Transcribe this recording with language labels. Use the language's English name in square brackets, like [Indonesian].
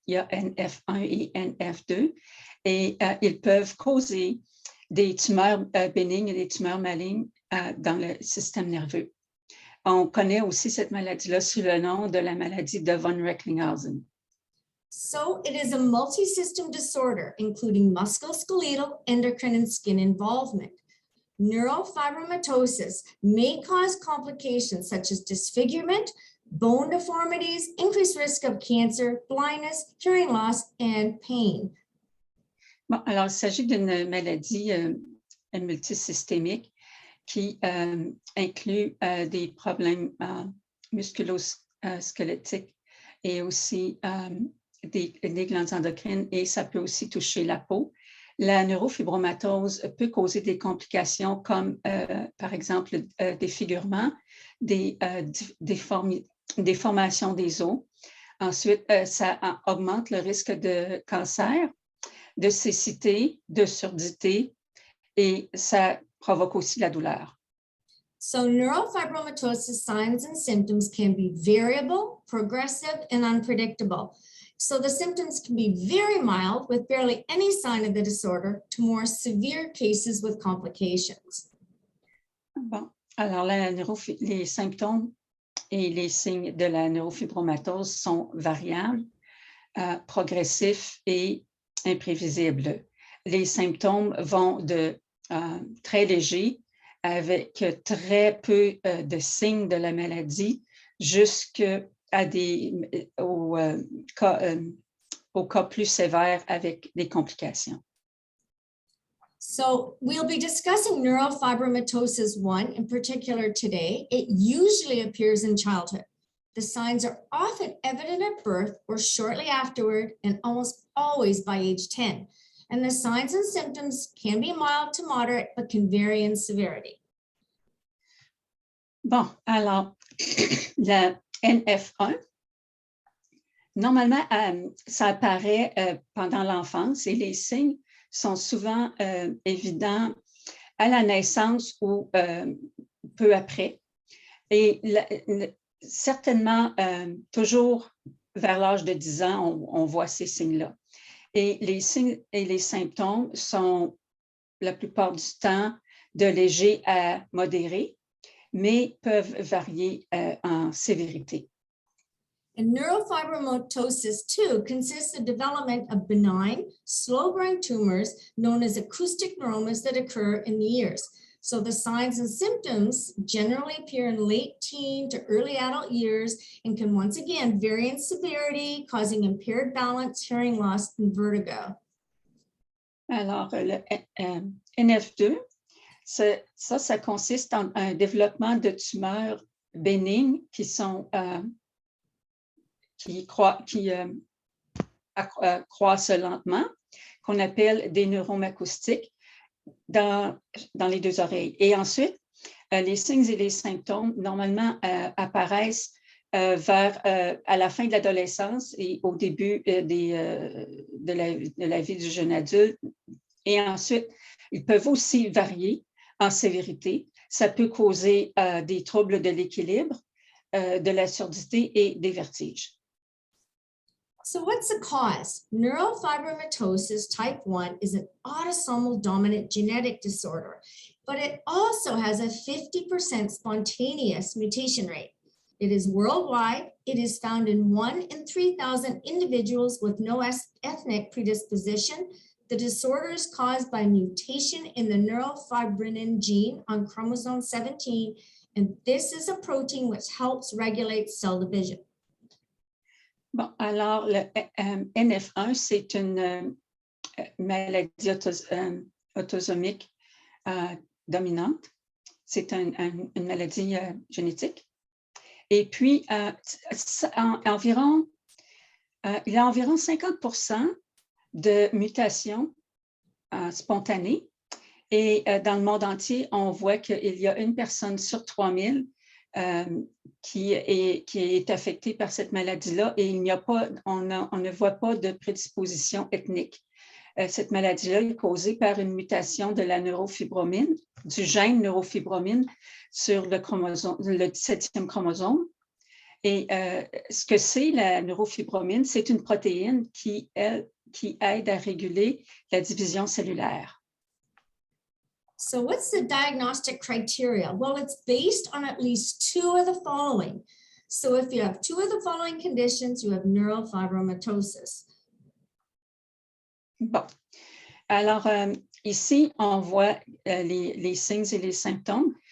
[French] Il y a NF1 et NF2, et ils peuvent causer des tumeurs bénignes et des tumeurs malignes dans le système nerveux. On connaît aussi cette maladie-là sous le nom de la maladie de von Recklinghausen. [English] So it is a multi-system disorder, including musculoskeletal, endocrine, and skin involvement. Neurofibromatosis may cause complications such as disfigurement, bone deformities, increased risk of cancer, blindness, hearing loss, and pain. [French] Bon, alors, il s'agit d'une maladie multisystémique qui inclut des problèmes musculo-squelettiques et aussi des glandes endocrines, et ça peut aussi toucher la peau. La neurofibromatose peut causer des complications comme, par exemple, défigurement, des déformations des os. Ensuite, ça augmente le risque de cancer, de cécité, de surdité, et ça provoque aussi la douleur. [English] So neurofibromatosis signs and symptoms can be variable, progressive, and unpredictable. So the symptoms can be very mild with barely any sign of the disorder to more severe cases with complications. [French] Bon, alors les symptômes et les signes de la neurofibromatose sont variables, progressifs et imprévisibles. Les symptômes vont de très légers, avec très peu de signes de la maladie, jusqu'à aux cas plus sévères avec des complications. [English] So we'll be discussing neurofibromatosis 1 in particular today. It usually appears in childhood. The signs are often evident at birth or shortly afterward, and almost always by age 10. And the signs and symptoms can be mild to moderate, but can vary in severity. [French] Bon, alors, la NF1, normalement, ça apparaît pendant l'enfance et les signes sont souvent évidents à la naissance ou peu après. Et certainement, toujours vers l'âge de 10 ans, on voit ces signes-là. Et les signes et les symptômes sont la plupart du temps de léger à modéré, mais peuvent varier en sévérité. [English] And neurofibromatosis 2 consists of development of benign, slow-growing tumors known as acoustic neuromas that occur in the ears. So the signs and symptoms generally appear in late teen to early adult years and can once again vary in severity, causing impaired balance, hearing loss, and vertigo. [French] Alors, le NF2, ça consiste en un développement de tumeurs bénignes qui croissent lentement, qu'on appelle des neuromes acoustiques dans les deux oreilles. Et ensuite, les signes et les symptômes, normalement, apparaissent à la fin de l'adolescence et au début de la vie du jeune adulte. Et ensuite, ils peuvent aussi varier en sévérité. Ça peut causer des troubles de l'équilibre, de la surdité et des vertiges. [English] So what's the cause? Neurofibromatosis type 1 is an autosomal dominant genetic disorder, but it also has a 50% spontaneous mutation rate. It is worldwide. It is found in 1 in 3,000 individuals with no ethnic predisposition. The disorder is caused by mutation in the neurofibrinin gene on chromosome 17, and this is a protein which helps regulate cell division. [French] Bon, alors, le NF1, c'est une maladie autosomique dominante. C'est une maladie génétique. Et puis, il y a environ 50% de mutations spontanées. Et dans le monde entier, on voit qu'il y a une personne sur 3000 qui est affectée par cette maladie-là et on ne voit pas de prédisposition ethnique. Cette maladie-là est causée par une mutation de la neurofibromine, du gène neurofibromine sur le 17e chromosome. Et ce que c'est la neurofibromine, c'est une protéine qui aide à réguler la division cellulaire. [English] So what's the diagnostic criteria? Well, it's based on at least 2 of the following. So if you have 2 of the following conditions, you have neurofibromatosis. [French] Bon. Alors, ici, on voit les signes et les symptômes.